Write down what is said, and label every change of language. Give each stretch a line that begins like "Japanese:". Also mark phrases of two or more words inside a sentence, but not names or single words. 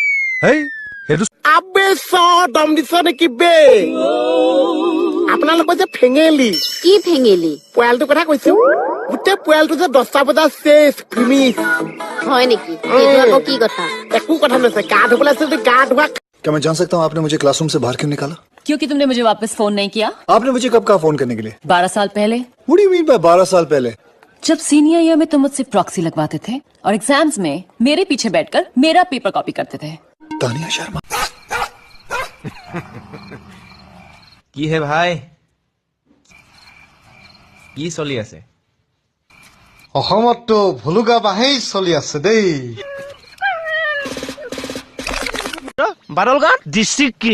Assamese: হেই সেইটো আবে দম দিছ নেকি বে আপোনালোকৰ যে ফেঙেলি কি ফেঙেলি পোৱালটোৰ কথা কৈছো গোটেই পোৱালটো যে 10টা বজাত শেষ ফিনিছ হয় নেকি এইটো আকৌ কি কথা একো কথা নহয় গা ধুবলৈ আছে যদি গা ধোৱা
Hindi: क्या मैं जान सकता हूँ आपने मुझे क्लासरूम से बाहर क्यों निकाला क्योंकि तुमने मुझे वापस फोन नहीं किया आपने मुझे कब कहा फोन करने के लिए 12 साल पहले
English: What do you mean by
Hindi: 12 साल पहले जब
English: senior year
Hindi: में तुम मुझसे प्रॉक्सी लगवाते थे और एग्जाम्स में मेरे पीछे बैठकर मेरा पेपर कॉपी करते थे तानिया शर्मा
Assamese: কি হে ভাই কি চলি আছে অসমততো ভলুকা বাহেই চলি আছে দেই বাদলগাঁও ডিষ্ট্ৰিক্ট কি